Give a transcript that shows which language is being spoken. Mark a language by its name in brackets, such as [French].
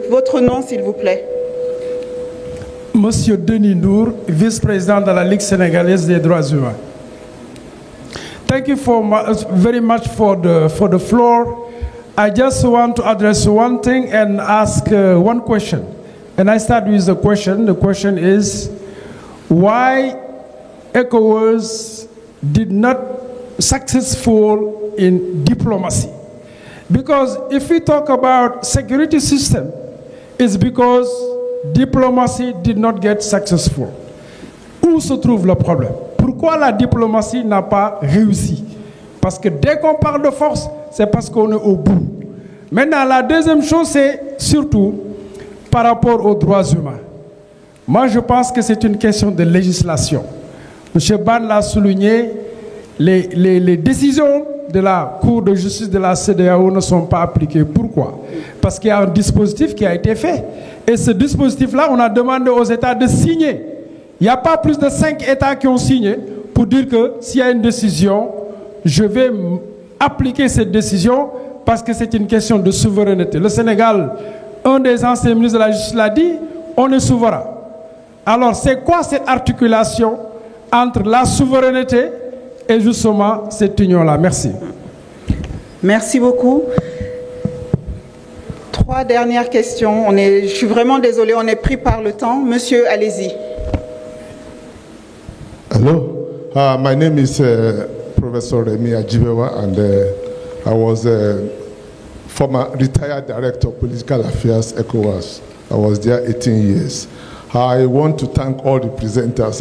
[French] Votre nom, s'il vous plaît. Monsieur Denis Nour, vice-président de la Ligue sénégalaise des droits humains. [English] Thank you very much for the floor. I just want to address one thing and ask one question. And I start with the question. The question is, why ECOWAS did not successful in diplomacy? Because if we talk about security system, it's because diplomacy did not get successful. [French] Où se trouve le problème? Pourquoi la diplomatie n'a pas réussi? Parce que dès qu'on parle de force, c'est parce qu'on est au bout. Maintenant, la deuxième chose, c'est surtout par rapport aux droits humains. Moi, je pense que c'est une question de législation. M. Ban l'a souligné, les décisions de la Cour de justice de la CEDEAO ne sont pas appliquées. Pourquoi? Parce qu'il y a un dispositif qui a été fait. Et ce dispositif-là, on a demandé aux États de signer. Il n'y a pas plus de 5 États qui ont signé pour dire que s'il y a une décision, je vais appliquer cette décision parce que c'est une question de souveraineté. Le Sénégal, un des anciens ministres de la Justice l'a dit, on est souverain. Alors c'est quoi cette articulation entre la souveraineté et justement cette union-là? Merci. Merci beaucoup. 3 dernières questions. Je suis vraiment désolé, on est pris par le temps. Monsieur, allez-y. [English] Hello, my name is Professor Remi Ajibewa, and I was a former retired director of political affairs, ECOWAS. I was there 18 years. I want to thank all the presenters.